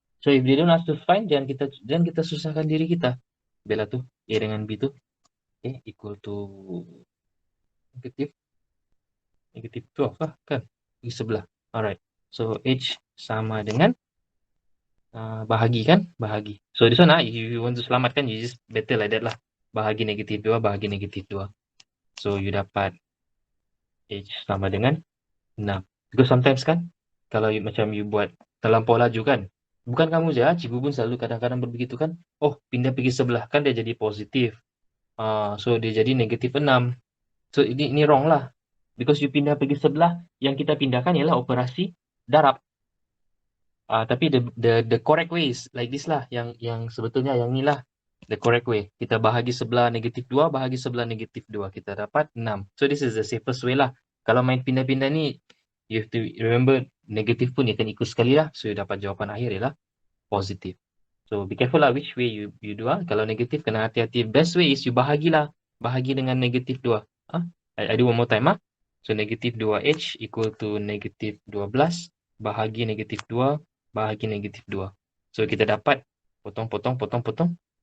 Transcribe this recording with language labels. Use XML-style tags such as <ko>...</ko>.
<en>So if they don't ask to find,</en> <ms>jangan kita susahkan diri kita. Bela tu A dengan B tu</ms> <en>equal to negative 12</en> <ms>lah kan. Di sebelah. Alright. So H sama dengan bahagi kan? Bahagi.</ms> <en>So this one if you want to</en> <ms>selamatkan,</ms> <en>you just better like that lah.</en> <ms>Bahagi negatif 2, bahagi negatif 2. So you dapat H sama dengan 6.</ms> <en>Because sometimes</en> <ms>kan, kalau macam you buat terlampau laju kan. Bukan kamu saja, cikgu pun selalu kadang-kadang begitu kan. Oh, pindah pergi sebelah kan dia jadi positif. So dia jadi negatif 6. So ini wrong lah. Because you pindah pergi sebelah, yang kita pindahkan ialah operasi darab.</ms> <en>Tapi the correct way is like this lah.</en> <ms>Yang sebetulnya yang ni lah.</ms> <en>The correct way.</en> <ms>Kita bahagi sebelah negatif 2, bahagi sebelah negatif 2. Kita dapat 6.</ms> <en>So this is the safest way lah.</en> <ms>Kalau main pindah-pindah ni,</ms> <en>you have to remember</en> <ms>negatif pun akan ikut sekali lah. So you dapat jawapan akhir ialah positif.</ms> <en>So be careful lah which way you do.</en> <ms>Kalau negatif kena hati-hati.</ms> <en>Best way is you</en> <ms>bahagilah. Bahagi dengan negatif 2.</ms> <en>I do one more time.</en> <ms>So negatif 2H equal to negatif 12. Bahagi negatif 2. Bahagi negatif 2. So kita dapat potong.</ms>